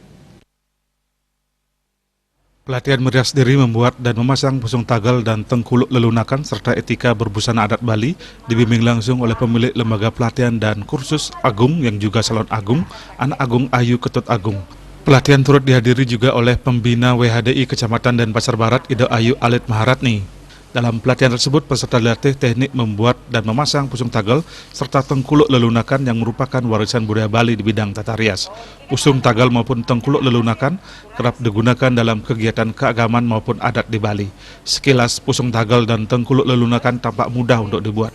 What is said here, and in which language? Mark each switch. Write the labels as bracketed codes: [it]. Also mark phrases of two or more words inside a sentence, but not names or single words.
[id] Pelatihan merias diri membuat dan memasang pusung tagel dan tengkuluk lelunakan serta etika berbusana adat Bali dibimbing langsung oleh pemilik lembaga pelatihan dan kursus Agung yang juga Salon Agung, Anak Agung Ayu Ketut Agung. Pelatihan turut dihadiri juga oleh pembina WHDI Kecamatan Denpasar Barat Ida Ayu Alit Maharatni. Dalam pelatihan tersebut, peserta dilatih teknik membuat dan memasang pusung tagel serta tengkuluk lelunakan yang merupakan warisan budaya Bali di bidang tata rias. Pusung tagel maupun tengkuluk lelunakan kerap digunakan dalam kegiatan keagamaan maupun adat di Bali. Sekilas, pusung tagel dan tengkuluk lelunakan tampak mudah untuk dibuat.